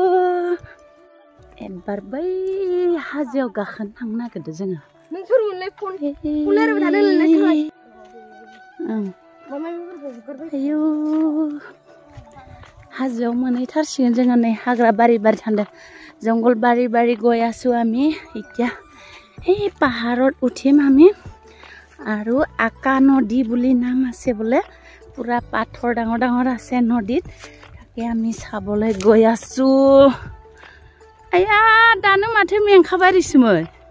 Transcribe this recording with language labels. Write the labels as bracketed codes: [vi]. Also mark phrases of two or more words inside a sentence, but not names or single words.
[brx] एबार बै हाजोआव गाखोनो थांनो नागिरदों जोङो आयौ हाजोआव मोनहैथारसिगोन जोङो नै हाग्रा बारि बारि थांदों जंगल बारी बारी [as] गৈ আছো আমি এতিয়া এই পাহাৰত উঠিম আমি আৰু আকা নদী বুলি নাম আছে বোলে পুৰা পাথৰ ডাঙৰ ডাঙৰ আছে নদীত তাকে আমি চাবলৈ গৈ আছো [brx] आया दानो माथो मेंखाबारिसोमोन